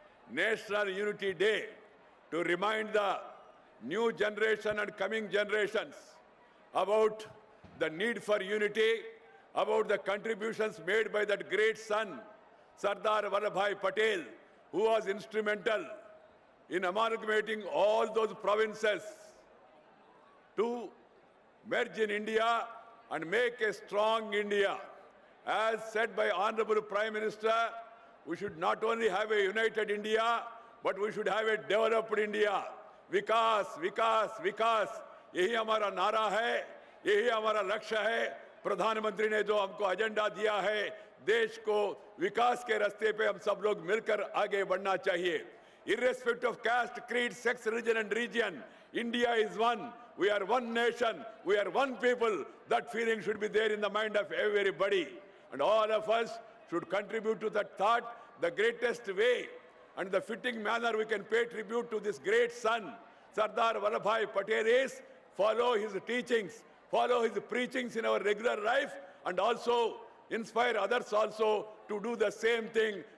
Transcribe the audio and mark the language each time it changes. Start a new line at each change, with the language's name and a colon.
English: National Unity Day, to remind the new generation and coming generations about the need for unity, about the contributions made by that great son, Sardar Vallabhbhai Patel, who was instrumental in amalgamating all those provinces to merge in India and make a strong India. As said by Honorable Prime Minister, we should not only have a united India, but we should have a developed India.
Hindi: विकास, विकास, विकास, यही हमारा नारा है, यही हमारा लक्ष्य है। प्रधानमंत्री ने जो हमको एजेंडा दिया है, देश को विकास के रास्ते पे हम सब लोग मिलकर आगे बढ़ना चाहिए।
English: Irrespective of caste, creed, sex, religion and region, India is one. We are one nation. We are one people. That feeling should be there in the mind of everybody. And all of us should contribute to that thought. The greatest way and the fitting manner we can pay tribute to this great son, Sardar Vallabhbhai Patel, is follow his teachings, follow his preachings in our regular life, and also inspire others also to do the same thing.